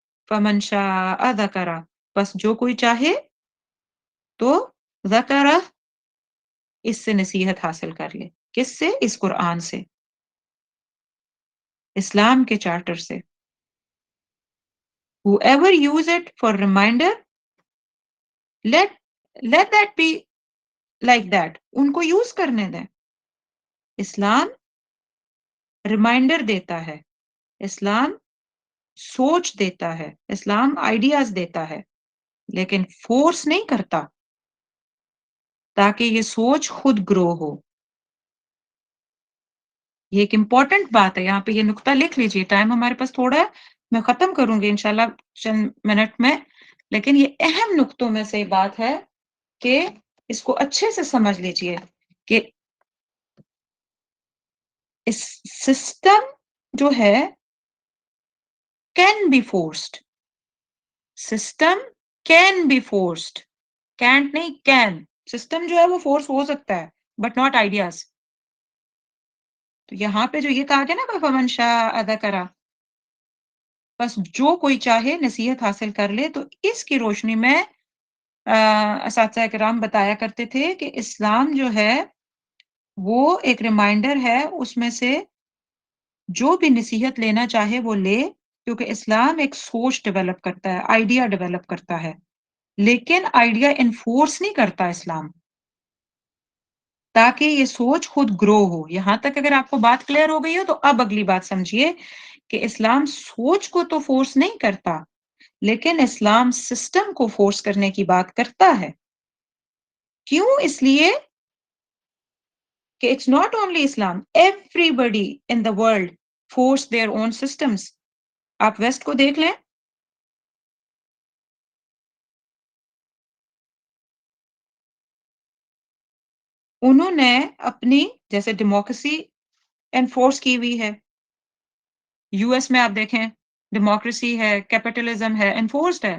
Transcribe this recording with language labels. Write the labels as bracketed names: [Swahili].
[Arabic] فمن شاء ذکر، [Urdu] بس جو کوئی چاہے تو ذکر، اس سے نصیحت حاصل کر لے. کس سے؟ اس قرآن سے، اسلام کے چارٹر سے. [English] whoever use it for reminder, let that be like that. [Urdu] ان کو یوز کرنے دیں. اسلام ریمائنڈر دیتا ہے، اسلام سوچ دیتا ہے، اسلام آئیڈیاز دیتا ہے، لیکن فورس نہیں کرتا، تاکہ یہ سوچ خود گرو ہو. یہ ایک امپورٹنٹ بات ہے، یہاں پہ یہ نقطہ لکھ لیجئے. ٹائم ہمارے پاس تھوڑا ہے، میں ختم کروں گی انشاءاللہ چند منٹ میں، لیکن یہ اہم نقطوں میں سے بات ہے کہ اس کو اچھے سے سمجھ لیجئے کہ اس سسٹم جو ہے [English] can be forced. System can be forced. can't نہیں، can. [Urdu] سسٹم جو ہے وہ فورس ہو سکتا ہے [English] But not ideas. [Urdu] تو یہاں پہ جو یہ کہا گیا نا [Arabic] فمن شاء ذکر، [Urdu] بس جو کوئی چاہے نصیحت حاصل کر لے. تو اس کی روشنی میں اساتذہ کرام بتایا کرتے تھے کہ اسلام جو ہے وہ ایک ریمائنڈر ہے، اس میں سے جو بھی نصیحت لینا چاہے وہ لے، کیونکہ اسلام ایک سوچ ڈیولپ کرتا ہے، آئیڈیا ڈیولپ کرتا ہے، لیکن آئیڈیا انفورس نہیں کرتا اسلام، تاکہ یہ سوچ خود گرو ہو. یہاں تک اگر آپ کو بات کلیئر ہو گئی ہو تو اب اگلی بات سمجھیے کہ اسلام سوچ کو تو فورس نہیں کرتا، لیکن اسلام سسٹم کو فورس کرنے کی بات کرتا ہے. کیوں؟ اس لیے کہ [English] It's not only Islam, everybody in the world force their own systems. [Urdu] آپ ویسٹ کو دیکھ لیں، انہوں نے اپنی جیسے ڈیموکریسی انفورس کی ہوئی ہے. یو ایس میں آپ دیکھیں ڈیموکریسی ہے، کیپٹلزم ہے، انفورسڈ ہے.